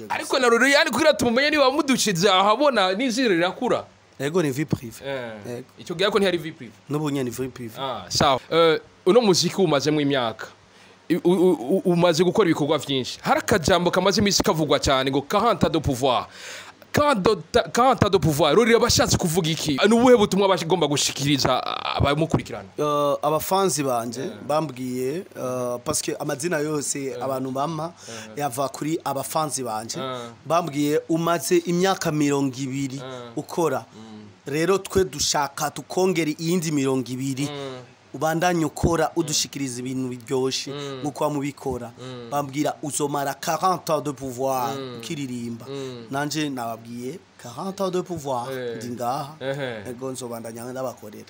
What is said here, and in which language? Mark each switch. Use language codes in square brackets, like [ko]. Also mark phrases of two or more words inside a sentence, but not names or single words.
[rn] ariko na rero yani kugira tumumenye ni wamuducize ahabona n'izire rirakura ego ni [fr] vie prive [rn] icyo gihe ko ntihari [fr] vie prive [rn] n'ubunye ni [fr] vie prive [rn] sawa uno muziki umaze mu imyaka umaze gukora ibikorwa byinshi hari akajambo kamaze imisi kavugwa cyane ngo [fr] 40 de pouvoir 40 de pouvoir [rn] rero bashatse kuvuga iki n'ubuhe butumwa bagomba gushikiriza abamukurikirana abafanzi banje bambwiye [fr] parce que [rn] amazina yose abantu bampa yava kuri abafanzi banje bambwiye umaze imyaka 200 ukora rero twe dushaka tukongera iyindi 200 ubandanye ukora udushikiriza ibintu biryoshye nkuko mubikora bambwira uzomara [fr] 40 ans de pouvoir [rn] ukiririmba nanje nababwiye [fr] 40 ans de pouvoir [rn] ndingaha ego nzobandanya ndabakorera